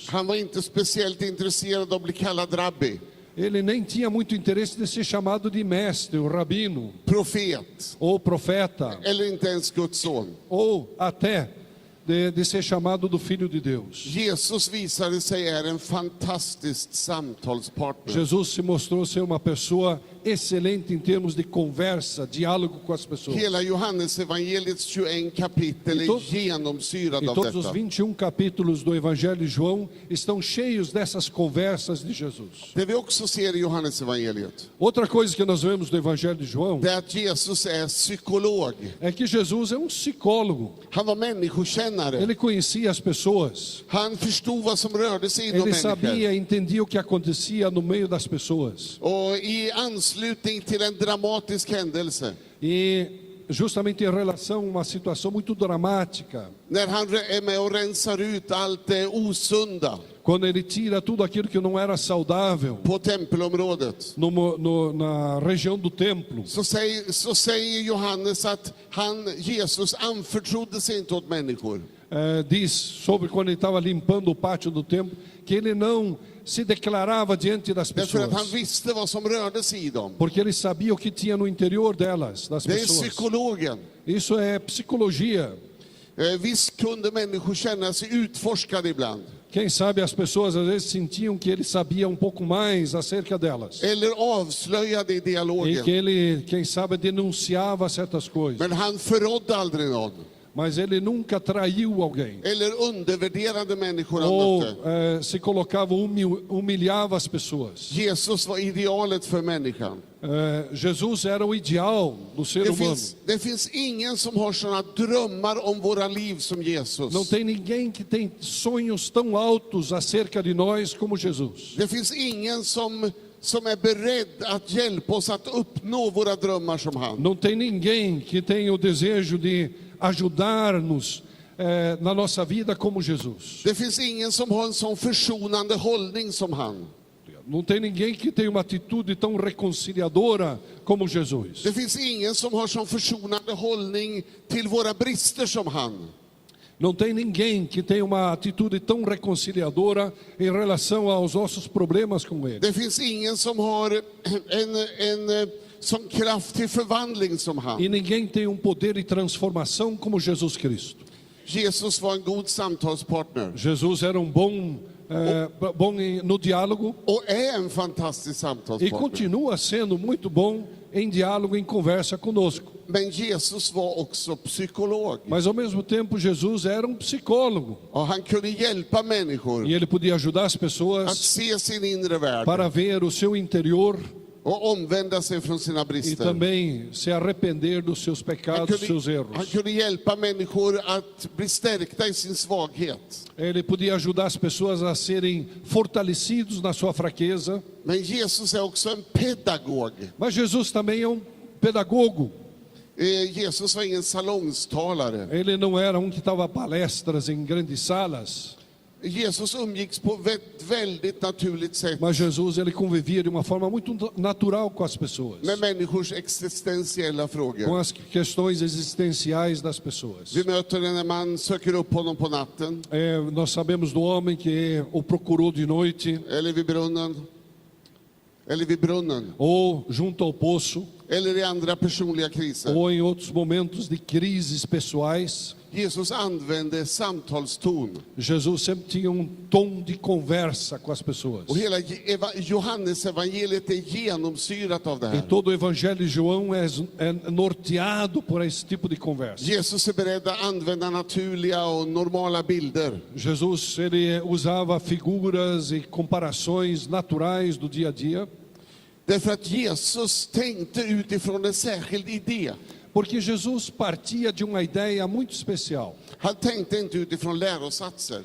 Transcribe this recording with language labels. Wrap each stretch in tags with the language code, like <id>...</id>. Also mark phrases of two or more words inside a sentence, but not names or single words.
<sv>Han var inte speciellt intresserad av att bli kallad rabbi,</sv> <pt>Ele nem tinha muito interesse de ser chamado de mestre, o rabino,</pt> <sv>profet,</sv> <pt>ou profeta,</pt> <sv>eller inte ens Guds son.</sv> <pt>ou até de ser chamado do Filho de Deus.</pt> <sv>Jesus visade sig är en fantastisk samtalspartner.</sv> <pt>Jesus se mostrou ser uma pessoa excelente em termos de conversa, diálogo com as pessoas.</pt> <sv>Hela Johannes evangeliets 21 kapitel</sv> <pt>E</pt> <sv>är genomsyrad</sv> <pt>E</pt> <sv>av</sv> <pt>todos os</pt> <sv>detta.</sv> <pt>21 capítulos do Evangelho de João estão cheios dessas conversas de Jesus.</pt> <sv>Det vi också ser i Johannes evangeliet,</sv> <pt>Outra coisa que nós vemos do Evangelho de João</pt> <sv>det är att Jesus är psykolog.</sv> <pt>é que Jesus é um psicólogo.</pt> <sv>Han var människokännare.</sv> <pt>Ele conhecia as pessoas.</pt> <sv>Han förstod vad som rörde sig inom</sv> <pt>Ele</pt> <sv>människor.</sv> <pt>sabia, entendia o que acontecia no meio das pessoas.</pt> <sv>Och i anslutning till en dramatisk händelse,</sv> <pt>E justamente em relação a uma situação muito dramática,</pt> <sv>när han är med och rensar ut allt det osunda</sv> <pt>quando ele tira tudo aquilo que não era saudável</pt> <sv>på tempelområdet,</sv> <pt>na região do templo,</pt> <sv>så säger Johannes att Jesus anförtrodde sig inte åt människor.</sv> <pt>diz sobre quando ele estava limpando o pátio do templo, que ele não se declarava diante das</pt> <sv>Därför att han</sv> <pt>pessoas,</pt> <sv>visste vad som rörde sig i dem.</sv> <pt>porque ele sabia o que tinha no interior delas, das</pt> <sv>Det är</sv> <pt>pessoas.</pt> <sv>psykologen.</sv> <pt>Isso é psicologia.</pt> <sv>Visst kunde människor känna sig utforskade ibland,</sv> <pt>Quem sabe as pessoas às vezes sentiam que ele sabia um pouco mais acerca delas.</pt> <sv>eller avslöjade i</sv> <pt>E</pt> <sv>dialogen.</sv> <pt>que ele, quem sabe, denunciava certas coisas.</pt> <sv>Men han förrådde aldrig någon,</sv> <pt>Mas ele nunca traiu alguém.</pt> <sv>eller undervärderade människor han</sv> <pt>Ou</pt> <sv>mötte.</sv> <pt>se colocava, humilhava as pessoas.</pt> <sv>Jesus var idealet för människan.</sv> <pt>Jesus era o ideal do ser humano.</pt> <sv>Det finns ingen som har sådana drömmar om våra liv som Jesus.</sv> <pt>Não tem ninguém que tem sonhos tão altos acerca de nós como Jesus.</pt> <sv>Det finns ingen som som är beredd att hjälpa oss att uppnå våra drömmar som han.</sv> <pt>Não tem ninguém que tenha o desejo de ajudar-nos na nossa vida como Jesus.</pt> <sv>Det finns ingen som har en sån försonande hållning som han.</sv> <pt>Não tem ninguém que tenha uma atitude tão reconciliadora como Jesus.</pt> <sv>Det finns ingen som har sån försonande hållning till våra brister som han.</sv> <pt>Não tem ninguém que tenha uma atitude tão reconciliadora em relação aos nossos problemas com Ele.</pt> <sv>Det finns ingen som har en sån kraft till förvandling som han.</sv> <pt>E ninguém tem um poder de transformação como Jesus Cristo.</pt> <sv>Jesus var en god samtalspartner</sv> <pt>Jesus era bom no diálogo</pt> <sv>och är en fantastisk</sv> <pt>e</pt> <sv>samtalspartner.</sv> <pt>continua sendo muito bom em diálogo, em conversa conosco.</pt> <sv>Men Jesus var också psykolog.</sv> <pt>Mas ao mesmo tempo Jesus era um psicólogo</pt> <sv>Och han kunde hjälpa människor</sv> <pt>e ele podia ajudar as</pt> <sv>att</sv> <pt>pessoas</pt> <sv>se sin inre värld</sv> <pt>para ver o seu interior</pt> <sv>och omvända sig från sina</sv> <pt>e</pt> <sv>brister.</sv> <pt>também se arrepender dos seus pecados, seus</pt> <sv>Han</sv> <pt>erros.</pt> <sv>kunde hjälpa människor att bli stärkta i sin svaghet.</sv> <pt>Ele podia ajudar as pessoas a serem fortalecidos na sua fraqueza.</pt> <sv>Men Jesus är också en pedagog.</sv> <pt>Mas Jesus também é um pedagogo.</pt> <sv>Jesus var ingen salongstalare.</sv> <pt>Ele não era que dava palestras em grandes salas.</pt> <sv>Jesus umgicks på ett väldigt naturligt sätt</sv> <pt>Mas Jesus ele convivia de uma forma muito natural com as pessoas,</pt> <sv>med människors existentiella</sv> <pt>com</pt> <sv>frågor.</sv> <pt>as questões existenciais das pessoas.</pt> <sv>Vi möter det när man söker upp honom på natten,</sv> <pt>Nós sabemos do homem que o procurou de noite,</pt> <sv>eller vid brunnen,</sv> <pt>ou junto ao poço,</pt> <sv>eller i andra personliga kriser.</sv> <pt>ou em outros momentos de crises pessoais.</pt> <sv>Jesus använde samtalston.</sv> <pt>Jesus sempre tinha tom de conversa com as pessoas.</pt> <sv>Och hela Johannes evangeliet är genomsyrat av det</sv> <pt>E</pt> <sv>här.</sv> <pt>todo o evangelho de João é norteado por esse tipo de conversa.</pt> <sv>Jesus är beredd att använda naturliga och normala bilder.</sv> <pt>Jesus ele usava figuras e comparações naturais do dia a dia,</pt> <sv>Därför att Jesus tänkte utifrån en särskild idé.</sv> <pt>porque Jesus partia de uma ideia muito especial.</pt> <sv>Han tänkte inte utifrån lärosatser.</sv>